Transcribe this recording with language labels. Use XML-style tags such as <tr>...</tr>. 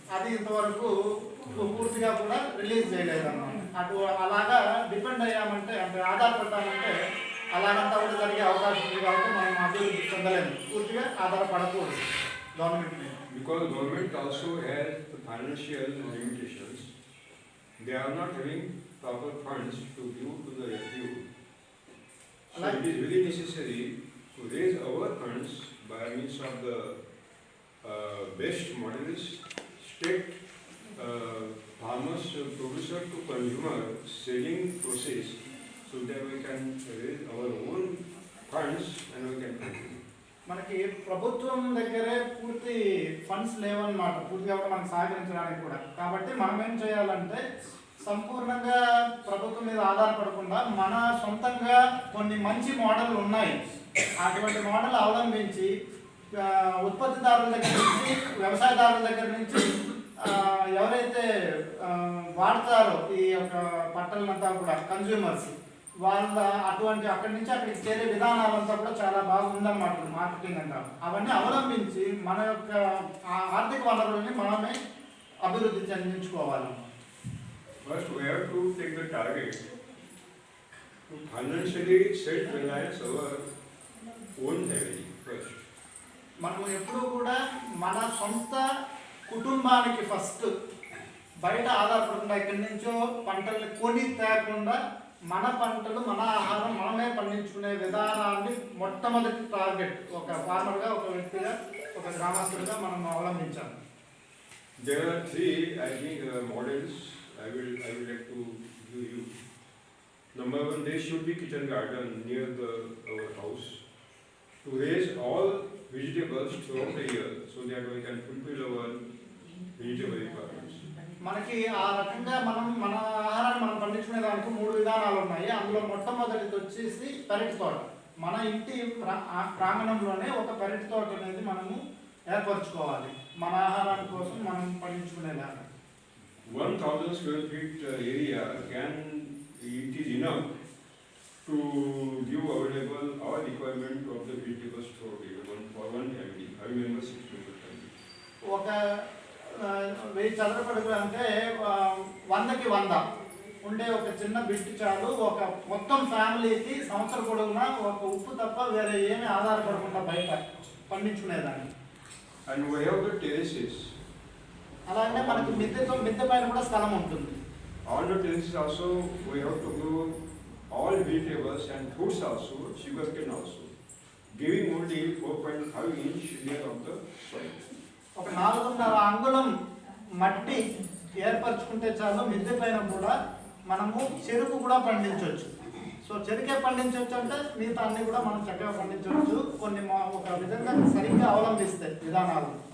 <te>అది ఇంతవరకు పూర్తిగా కూడా రిలీజ్ చేయలేదన్నమాట. అటు అలాగా డిపెండ్ అయ్యామంటే అంటే ఆధారపడ్డామంటే అలాగంతా కూడా జరిగే అవకాశం ఉంది. కాబట్టి మనం అభివృద్ధి చెందలేము, పూర్తిగా ఆధారపడకూడదు గవర్నమెంట్ మీద.</te> <en>Because government also has financial limitations, they are not having proper funds to give to the FPO. So it is very necessary to raise our funds by means of the best models, state farmers, producer to consumer selling process, so that we can raise our own funds and we can continue.</en> <te>మనకి ప్రభుత్వం దగ్గరే పూర్తి funds లేవన్నమాట, పూర్తిగా కూడా మనకు సహకరించడానికి కూడా. కాబట్టి మనం ఏం చేయాలంటే సంపూర్ణంగా ప్రభుత్వం మీద ఆధారపడకుండా మన సొంతంగా కొన్ని మంచి మోడల్ ఉన్నాయి, అటువంటి మోడల్ అవలంబించి ఉత్పత్తిదారుల దగ్గర నుంచి వ్యవసాయదారుల దగ్గర నుంచి ఎవరైతే వాడతారో ఈ యొక్క పంటలంతా కూడా కన్జ్యూమర్స్ వాళ్ళ అటువంటి అక్కడి నుంచి అక్కడికి చేరే విధానాలంతా కూడా చాలా బాగుందన్నమాట. మార్కెటింగ్ అంతా అవన్నీ అవలంబించి మన యొక్క ఆర్థిక వనరులని మనమే అభివృద్ధి చెందించుకోవాలి.</te> <en>First, we have to take the target to financially self-reliance our own family first.</en> <te>మనం ఎప్పుడూ కూడా మన సొంత కుటుంబానికి ఫస్ట్ బయట ఆధారపడకుండా ఇక్కడి నుంచో పంటలు కొని తేకుండా మన పంటలు మన ఆహారం మనమే పండించుకునే విధానాన్ని మొట్టమొదటి టార్గెట్ ఒక ఫార్మర్గా, ఒక వ్యక్తిగా, ఒక గ్రామస్తుడిగా మనం అవలంబించాలి.</te> <en>There are three, I think, models I will like to give you. Number one, there should be kitchen garden near our house to raise all vegetables throughout the year so that we can fulfill our vegetable requirements.</en> <te>మనకి ఆ రకంగా మన ఆహారాన్ని మనం పండించుకునే దానికి 3 విధానాలు ఉన్నాయి. అందులో మొట్టమొదటిది వచ్చేసి పెరటి తోట. మన ఇంటి ప్రాంగణంలోనే ఒక పెరటి తోట అనేది మనము ఏర్పరచుకోవాలి మన ఆహారం కోసం మనం పండించుకునేలాగా.</te> <en>1,000 square feet area it is enough to give available our requirement of the vegetable store for one family, 5 members, 6 members family.</en> <te>ఒక 1000 చదరపు అడుగులు అంటే 100కి 100 ఉండే ఒక చిన్న బిట్ చాలు ఒక మొత్తం ఫ్యామిలీకి సంవత్సరం పొడవునా ఒక ఉప్పు తప్ప వేరే ఏమీ ఆధారపడకుండా బయట పండించుకునేదాన్ని.</te> <en>And we have the terraces.</en> <te>అలాగే మనకి మిద్దె పైన కూడా స్థలం ఉంటుంది.</te> <en>On the terraces also we have to grow all vegetables and fruits also, sugarcane also, giving only 4.5 inch layer of the soil.</en> <te>ఒక 4.5 అంగుళం మట్టి ఏర్పరచుకుంటే చాలు మిద్దె పైన కూడా మనము చెరుకు కూడా పండించవచ్చు. సో చెరుకే పండించవచ్చు అంటే మిగతా అన్ని కూడా మనం చక్కగా పండించవచ్చు కొన్ని ఒక విధంగా సరిగ్గా అవలంబిస్తే విధానాలు.</te>